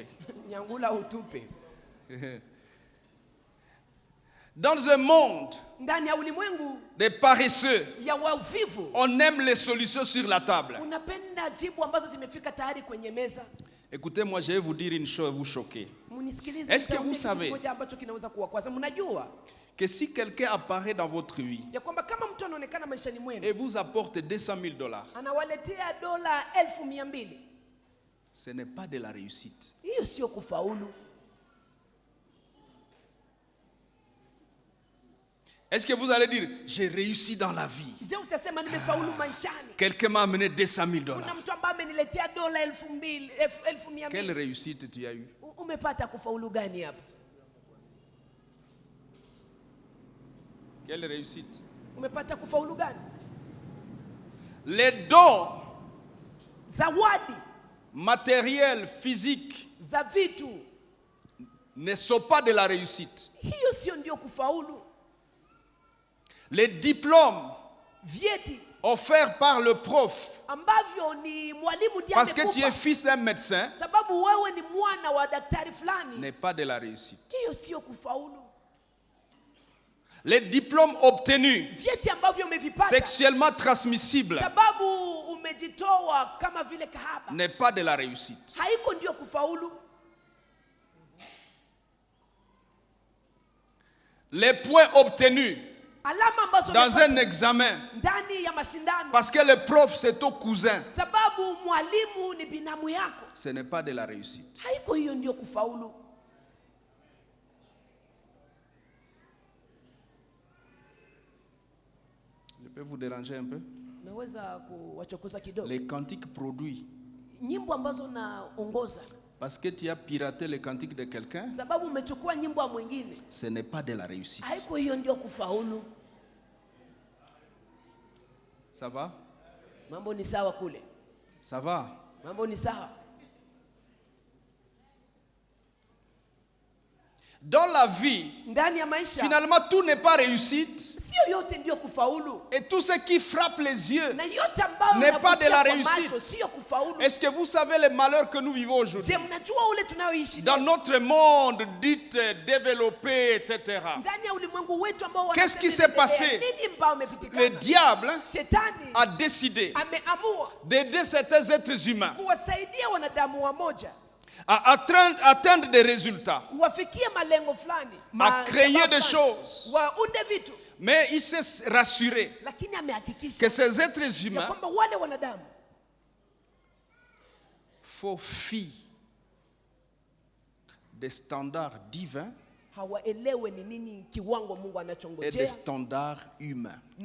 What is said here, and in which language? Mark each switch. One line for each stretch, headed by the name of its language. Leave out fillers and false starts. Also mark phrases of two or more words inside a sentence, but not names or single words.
Swahili: Nyangula utupe.
French: Dans un monde
Swahili: Ndani ya ulimwengu
French: de paresseux,
Swahili: ya wavivu,
French: on aime les solutions sur la table.
Swahili: unapenda jibu ambazo zimefika tayari kwenye meza.
French: Écoutez, moi je vais vous dire une chose, vous choquer.
Swahili: Munisikilize.
French: Est-ce que
Swahili: nitawaambia
French: vous
Swahili: kitu
French: savez
Swahili: kimoja ambacho kinaweza kuwakwaza. Mnajua
French: Que si quelqu'un apparaît dans votre vie
Swahili: ya kwamba kama mtu anaonekana maishani mwenu
French: et vous apporte $200,000,
Swahili: anawaletea dola 200,000,
French: ce n'est pas de la réussite.
Swahili: hiyo sio kufaulu.
French: Est-ce que vous allez dire, j'ai réussi dans la vie?
Swahili: Je utasema nimefaulu maishani?
French: Quelqu'un m'a amené $200,000.
Swahili: Kuna mtu ambaye ameniletea dola 200,000, 1,200.
French: Quelle réussite tu as eu?
Swahili: Umepata kufaulu gani hapa?
French: Quelle réussite?
Swahili: Umepata kufaulu gani?
French: Les dons
Swahili: Zawadi
French: matériels, physiques
Swahili: za vitu,
French: ne sont pas de la réussite.
Swahili: hiyo sio ndio kufaulu.
French: Les diplômes
Swahili: Vyeti
French: offerts par le prof,
Swahili: ambavyo ni mwalimu ndiye
French: parce que tu es
Swahili: amekupa,
French: fils d'un médecin,
Swahili: sababu wewe ni mwana wa daktari fulani,
French: n'est pas de la réussite.
Swahili: hiyo sio kufaulu.
French: Les diplômes obtenus
Swahili: Vyeti ambavyo umevipata
French: sexuellement transmissibles
Swahili: sababu umejitoa kama vile kahaba,
French: n'est pas de la réussite.
Swahili: haiko ndio kufaulu.
French: Les points obtenus
Swahili: Alama ambazo
French: dans
Swahili: umepata
French: un examen,
Swahili: ndani ya mashindano,
French: parce que le prof c'est ton cousin,
Swahili: sababu mwalimu ni binamu yako,
French: ce n'est pas de la réussite.
Swahili: haiko hiyo ndio kufaulu.
French: Je peux vous déranger un peu?
Swahili: Naweza kuwachokoza kidogo.
French: Les cantiques produits,
Swahili: Nyimbo ambazo naongoza
French: parce que tu as piraté les cantiques de quelqu'un,
Swahili: sababu umechukua nyimbo ya mwingine,
French: ce n'est pas de la réussite.
Swahili: haiko hiyo ndio kufaulu.
French: Ça va?
Swahili: Mambo ni sawa kule,
French: Ça va?
Swahili: mambo ni sawa.
French: Dans la vie,
Swahili: Ndani ya maisha
French: finalement, tout n'est pas réussite.
Swahili: sio yote ndio kufaulu,
French: Et tout ce qui frappe les yeux
Swahili: na yote ambayo
French: n'est pas de la
Swahili: unavutia kwa
French: réussite.
Swahili: macho sio kufaulu.
French: Est-ce que vous savez les malheurs que nous vivons aujourd'hui?
Swahili: Je, mnajua ule tunaoishi
French: Dans notre monde dit développé, etc.
Swahili: ndani ya ulimwengu wetu ambao
French: Qu'est-ce qui s'est passé?
Swahili: Nini mbao
French: Le
Swahili: umepitikana?
French: diable
Swahili: Shetani
French: a décidé
Swahili: ameamua
French: d'aider certains êtres humains
Swahili: kuwasaidia wanadamu wamoja
French: à atteindre des résultats, à créer des choses. Mais il s'est rassuré que ces êtres humains faufilent des standards divins et des standards humains.